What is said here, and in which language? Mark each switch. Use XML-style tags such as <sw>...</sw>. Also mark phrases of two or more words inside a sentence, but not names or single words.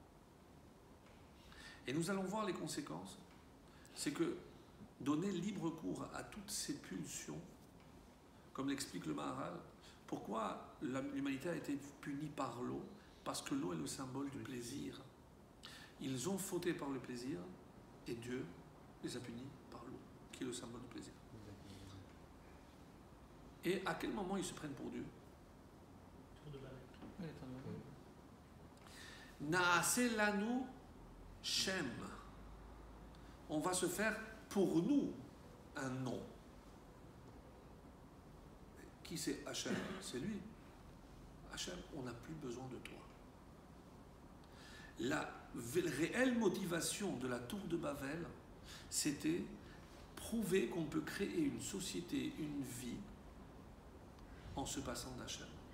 <fr>Et nous allons voir les conséquences. C'est que donner libre cours à toutes ces pulsions, comme l'explique le Maharal, pourquoi l'humanité a été punie par l'eau? Parce que l'eau est le symbole du plaisir. Ils ont fauté par le plaisir et Dieu les a punis par l'eau, qui est le symbole du plaisir. Et à quel moment ils se prennent pour Dieu? Tour de Babel.</fr> <he>נעשה לנו שם.</he> <fr>On va se faire pour nous un nom. Qui c'est Hachem? C'est lui. Hachem, on n'a plus besoin de toi. La réelle motivation de la tour de Babel, c'était prouver qu'on peut créer une société, une vie, en se passant d'Hachem.</fr>